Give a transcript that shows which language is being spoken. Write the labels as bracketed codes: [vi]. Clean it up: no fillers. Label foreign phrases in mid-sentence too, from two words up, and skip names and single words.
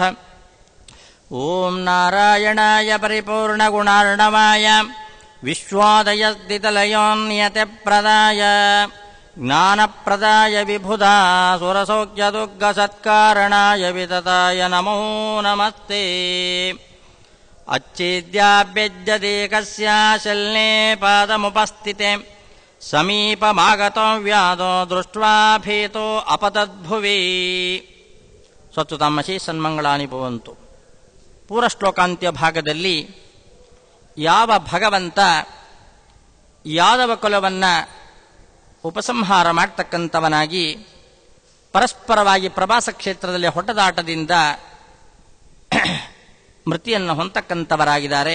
[sa] ಓಂ ನಾರಾಯಣಾಯ ಪರಿಪೂರ್ಣಗುಣಾರ್ಣವಾಯ ವಿಶ್ವೋದಯಸ್ಥಿತಲಯೋನ್ಯತಿಪ್ರದಾಯ ಜ್ಞಾನಪ್ರದಾಯ ವಿಬುಧಾ ಸುರಸೌಖ್ಯದುಗ್ಗಸತ್ಕಾರಣಾಯ ವಿತತಾಯ ನಮೋ ನಮಸ್ತೆ. ಅಚ್ಛೇದ್ಯಾಭ್ಯಜ್ಯದೇಕಸ್ಯಾಶಲ್ನೇ ಪಾದಮುಪಸ್ಥಿತೆ ಸಮೀಪಮಾಗತೋ ವ್ಯಾದೋ ದೃಷ್ಟ್ವಾ ಭೀತೋ ಅಪತದ್ಭುವಿ. ಸ್ವಚ್ಛತಾಮಸಿ ಸನ್ಮಂಗಳಾನಿ ಭವಂತು. [kn] ಪೂರ್ವಶ್ಲೋಕಾಂತ್ಯ ಭಾಗದಲ್ಲಿ ಯಾವ ಭಗವಂತ ಯಾದವ ಕುಲವನ್ನು ಉಪಸಂಹಾರ ಮಾಡ್ತಕ್ಕಂಥವನಾಗಿ ಪರಸ್ಪರವಾಗಿ ಪ್ರವಾಸ ಕ್ಷೇತ್ರದಲ್ಲಿ ಹೊಡೆದಾಟದಿಂದ ಮೃತಿಯನ್ನು ಹೊಂದತಕ್ಕಂಥವರಾಗಿದ್ದಾರೆ.